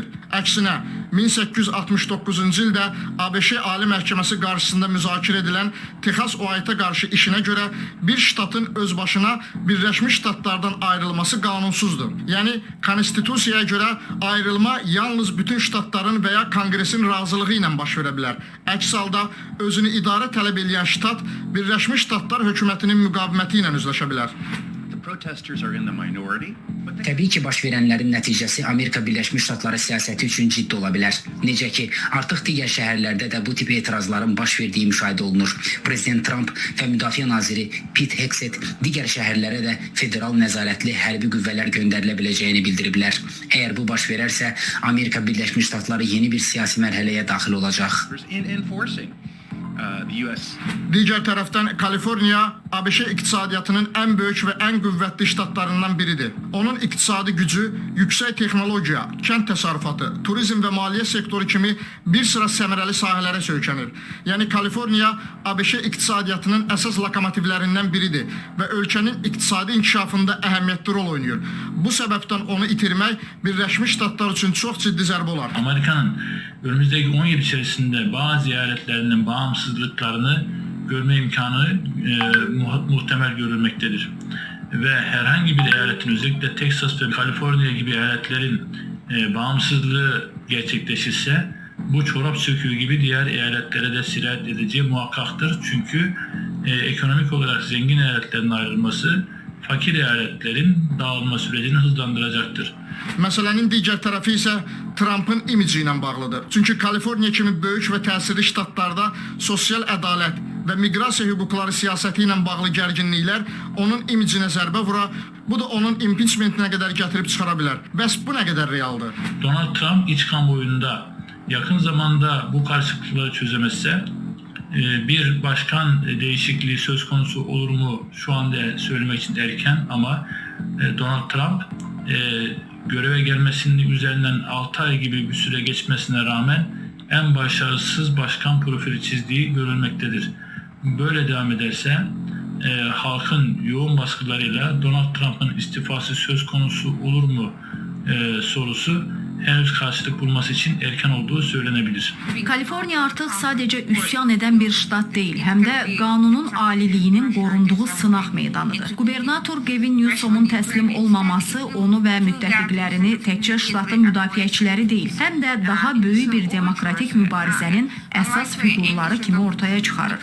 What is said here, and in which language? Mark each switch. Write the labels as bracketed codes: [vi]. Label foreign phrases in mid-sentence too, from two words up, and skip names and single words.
[az] Əksinə, 1869-cu ildə ABŞ Ali Məhkəməsi qarşısında müzakirə edilən Texas OAT-ə qarşı işinə görə bir ştatın özbaşına Birləşmiş Ştatlardan ayrılması qanunsuzdur. Yəni, konstitusiyaya görə ayrılma yalnız bütün ştatların və ya Konqresin razılığı ilə baş verə bilər. Əks halda özünü idarə tələb edən ştat Birləşmiş Ştatlar hökumətinin müqaviməti ilə üzləşə bilər. [en] protesters are in the minority, but they [az] Təbii ki, baş verənlərin nəticəsi Amerika Birləşmiş Ştatları siyasəti üçün ciddi ola bilər. Necə ki, artıq digər şəhərlərdə də bu tip etirazların baş verdiyi müşahidə olunur. Prezident Trump və Müdafiə naziri Pete Hegseth digər şəhərlərə də federal nəzarətli hərbi qüvvələr göndərilə biləcəyini bildiriblər. Əgər bu baş verərsə, Amerika Birləşmiş Ştatları yeni bir siyasi mərhələyə daxil olacaq. [en] in enforcing the U.S. [az] Digər tərəfdən Kaliforniya ABŞ iqtisadiyyatının ən böyük və ən qüvvətli ştatlarından biridir. Onun iqtisadi gücü yüksək texnologiya, kənd təsərrüfatı, turizm və maliyyə sektoru kimi bir sıra səmərəli sahələrə söykənir. Yəni Kaliforniya ABŞ iqtisadiyyatının əsas lokomotivlərindən biridir və ölkənin iqtisadi inkişafında əhəmiyyətli rol oynayır. Bu səbəbdən onu itirmək Birləşmiş Ştatlar üçün çox ciddi zərbə olar. [tr] Amerika'nın önümüzdeki 10 yıl içerisinde bazı eyaletlerinin bağımsızlıklarını görme imkanı muhtemel görülmektedir. Ve herhangi bir eyaletin, özellikle Texas ve Kaliforniya gibi eyaletlerin bağımsızlığı gerçekleşirse bu çorap söküğü gibi diğer eyaletlere de sirayet edeceği muhakkaktır. Çünkü ekonomik olarak zengin eyaletlerin ayrılması fakir eyaletlerin dağılma sürecini hızlandıracaktır. [az] Məsələnin digər tərəfi isə Trump'ın imici ilə bağlıdır. Çünki Kaliforniya kimi böyük və təsirli ştatlarda sosial ədalət və miqrasiya hüquqları siyasəti ilə bağlı gərginliklər onun imicinə zərbə vura, bu da onun impeachmentinə qədər gətirib çıxara bilər. Bəs bu nə qədər realdır? [tr] Donald Trump iç kamuoyunda yakın zamanda bu karışıklıkları çözemezse bir başkan değişikliği söz konusu olur mu şu anda söylemek için erken, ama Donald Trump göreve gelmesinin üzerinden 6 ay gibi bir süre geçmesine rağmen en başarısız başkan profili çizdiği görülmektedir. Böyle devam ederse halkın yoğun baskılarıyla Donald Trump'ın istifası söz konusu olur mu sorusu henüz karşılık bulması için erken olduğu söylenebilir. [az] Kaliforniya artıq sadəcə üsyan edən bir ştat deyil, həm də qanunun aliliyinin qorunduğu sınaq meydanıdır. Gubernator Gavin Newsom'un təslim olmaması onu və müttəfiqlərini təkcə ştatın müdafiəçiləri deyil, həm də daha böyük bir demokratik mübarizənin əsas fiqurları kimi ortaya çıxarır.